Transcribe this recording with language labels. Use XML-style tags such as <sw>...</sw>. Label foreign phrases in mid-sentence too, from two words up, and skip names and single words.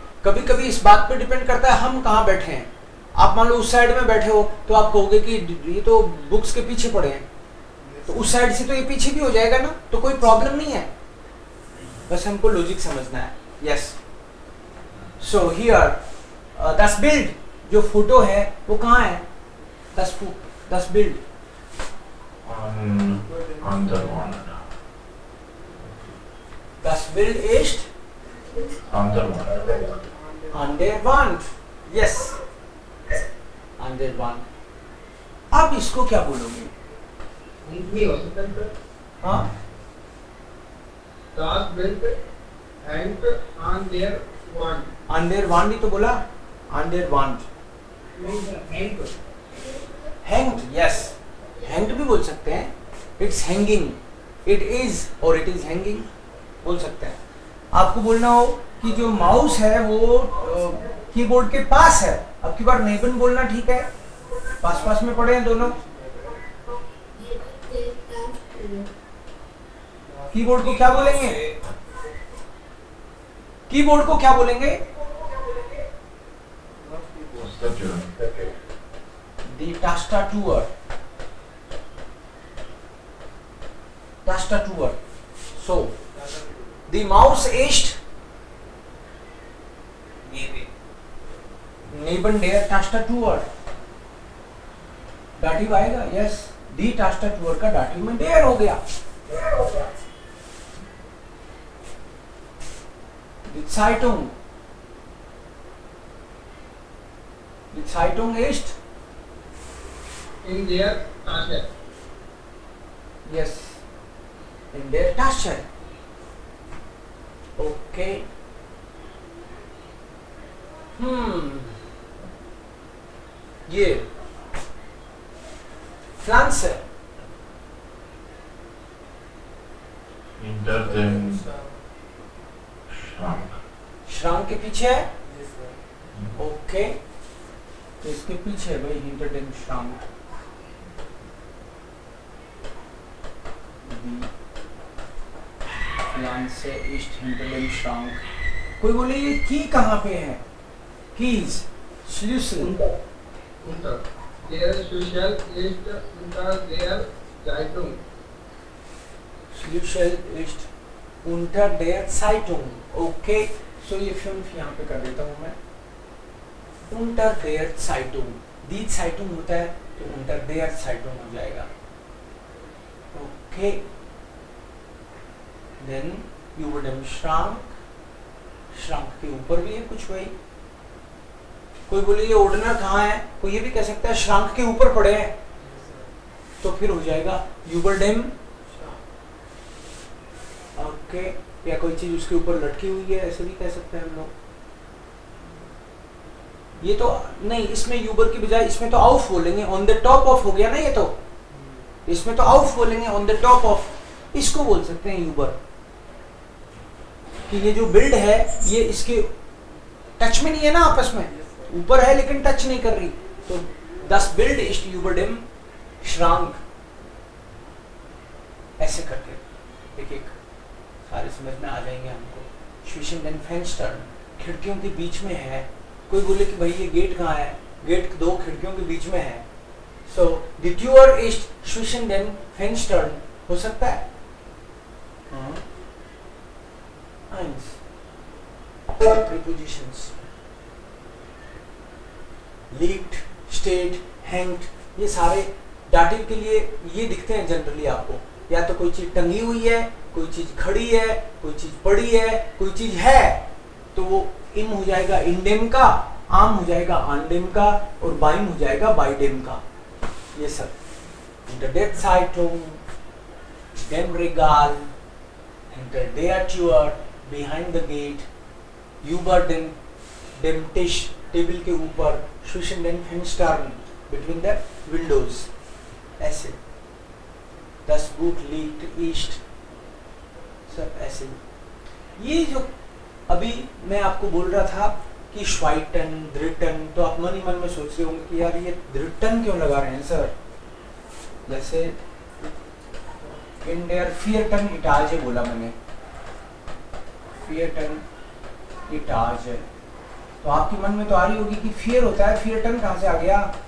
<hi>कभी कभी इस बात पे डिपेंड करता है हम कहाँ बैठे हैं. आप मान लो उस साइड में बैठे हो तो आप कहोगे कि ये तो बुक्स के पीछे पड़े हैं, तो उस साइड से तो ये पीछे भी हो जाएगा ना, तो कोई प्रॉब्लम नहीं है. बस हमको लॉजिक समझना है. यस.</hi> <en>so here</en> <de>Das Bild</de> <hi>जो फोटो है वो कहाँ है?</hi> <de>Das Bild</de> <en>on the one.</en> <de>Das Bild ist</de> <en>On the one.</en> <de>an der Wand. Yes. An der Wand.</de> <hi>अब इसको क्या बोलोगे? हिंदी हो सकता है सर. हाँ,</hi> <de>Das Bild hängt an der Wand. an der Wand</de> <hi>ही तो बोला.</hi> <de>an der Wand.</de> <hi>नहीं सर,</hi> <de>hängt.</de> <en>Hanged. Yes. Hanged</en> <hi>भी बोल सकते हैं.</hi> <en>It's hanging. It is or it is hanging</en> <hi>बोल सकते हैं. आपको बोलना हो कि जो माउस है वो कीबोर्ड के पास है, अब की बार नेबन बोलना ठीक है. पास पास में पड़े हैं दोनों. कीबोर्ड को क्या बोलेंगे? कीबोर्ड को क्या बोलेंगे?</hi> <de>The tastatur. Tastatur.</de> <en>So, the mouse</en> <de>ist neben der Tastatur.</de> <hi>दाटिव आएगा. यस.</hi> <de>Die Tastatur</de> <hi>का दाटिव में der हो गया.</hi> <de>Die Zeitung. Die Zeitung ist In der Tasche. yes in der Tasche.</de> <hi>Okay. ये Pflanze.</hi> <de>Hinter dem Schrank.</de> <hi>Schrank के पीछे है. ओके. तो इसके पीछे है भाई</hi> <de>hinter dem Schrank. Pflanze ist hinter dem Schrank.</de> <hi>कोई बोले ये की कहाँ पे है?</hi> <en>Keys.</en> <de>Schlüssel. Unter. Der Schlüssel ist unter der Zeitung. Schlüssel ist unter der Zeitung.</de> <en>Okay.</en> <hi>So ये 5 यहाँ पे कर देता हूँ मैं.</hi> <de>Unter der Zeitung. Die Zeitung</de> <hi>होता है तो</hi> <de>unter der Zeitung</de> <hi>हो जाएगा.</hi> <en>Okay. Then</en> <de>über dem Schrank.</de> <hi>Schrank के ऊपर भी है कुछ भाई. कोई बोले ये ओर्डनर कहाँ है? कोई ये भी कह सकता है श्रांक के ऊपर पड़े हैं, तो फिर हो जाएगा</hi> <de>über dem.</de> <hi>ओके. या कोई चीज उसके ऊपर लटकी हुई है, ऐसे भी कह सकते हैं हम लोग. ये तो नहीं, इसमें यूबर की बजाय इसमें तो आउफ बोलेंगे.</hi> <en>on the top of</en> <hi>हो गया ना ये तो. इसमें तो आउफ बोलेंगे,</hi> <en>on the top of.</en> <hi>इसको बोल सकते हैं यूबर. कि ये जो बिल्ड है ये इसके टच में नहीं है ना आपस में. ऊपर है लेकिन टच नहीं कर रही.</hi> <de>तो das Bild ist über dem Schrank.</de> <hi>ऐसे करके एक एक सारे समझ में आ जाएंगे हमको.</hi> <de>Zwischen den Fenstern.</de> <hi>खिड़कियों के बीच में है. कोई बोले कि भाई ये गेट कहाँ है? गेट दो खिड़कियों के बीच में है.</hi> <en>So the</en> <de>Tür ist zwischen den Fenstern.</de> <hi>हो सकता है.</hi> <en>Prepositions.</en> <de>Liegt, steht, hängt,</de> <hi>ये सारे डाटिव के लिए ये दिखते हैं जनरली आपको. या तो कोई चीज टंगी हुई है, कोई चीज खड़ी है, कोई चीज पड़ी है, कोई चीज है, तो वो इम हो जाएगा इंडेम का, आम हो जाएगा आनडेम का, और बाइम हो जाएगा बाइडेम का।</hi> <de>ये सब hinter der Zeitung, dem Regal, hinter der Tür,</de> <en>behind the gate,</en> <de>über dem Tisch,</de> <hi>टेबल के ऊपर,</hi> <de>zwischen den Fenstern,</de> <en>between the windows,</en> <hi>ऐसे।</hi> <de>Das Buch liegt ist,</de> <hi>सब ऐसे। ये जो अभी मैं आपको बोल रहा था कि</hi> <de>zweiten, dritten,</de> <hi>तो आप मन ही मन में सोच रहे होंगे कि यार ये द्रिटन क्यों लगा रहे हैं सर। जैसे</hi> <de>in der vierten Etage</de> <hi>है बोला मैंने,</hi> <de>vierten Etage</de> <hi>है, तो आपके मन में तो आ रही होगी कि फियर होता है, फियरटन कहाँ से आ गया।</hi>